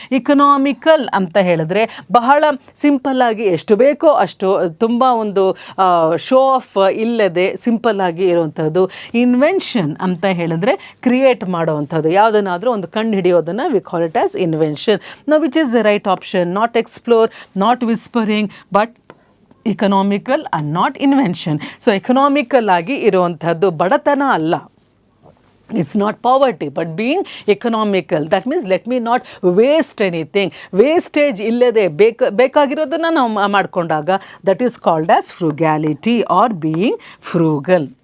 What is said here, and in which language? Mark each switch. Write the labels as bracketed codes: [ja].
[kn] Economical ಅಂತ ಹೇಳಿದ್ರೆ ಬಹಳ ಸಿಂಪಲ್ ಆಗಿ ಎಷ್ಟು ಬೇಕೋ ಅಷ್ಟು, ತುಂಬ ಒಂದು ಶೋ ಆಫ್ ಇಲ್ಲದೆ ಸಿಂಪಲ್ ಆಗಿ ಇರುವಂಥದ್ದು. [en] invention [kn] ಅಂತ ಹೇಳಿದ್ರೆ [en] create [kn] ಮಾಡೋವಂಥದ್ದು, ಯಾವುದನ್ನಾದರೂ ಒಂದು ಕಂಡು ಹಿಡಿಯೋದನ್ನು [en] We call it as invention. No which is the right option? Not explore, not whispering, but economical and not invention. [kn] So economical ಆಗಿ ಇರುವಂಥದ್ದು ಬಡತನ ಅಲ್ಲ. [en] It's not poverty, but being economical. That means let me not waste anything. Wastage [kn] illade ಬೇಕಾಗಿರೋದನ್ನು ನಾವು ಮಾಡಿಕೊಂಡಾಗ [en] that is called as frugality or being frugal.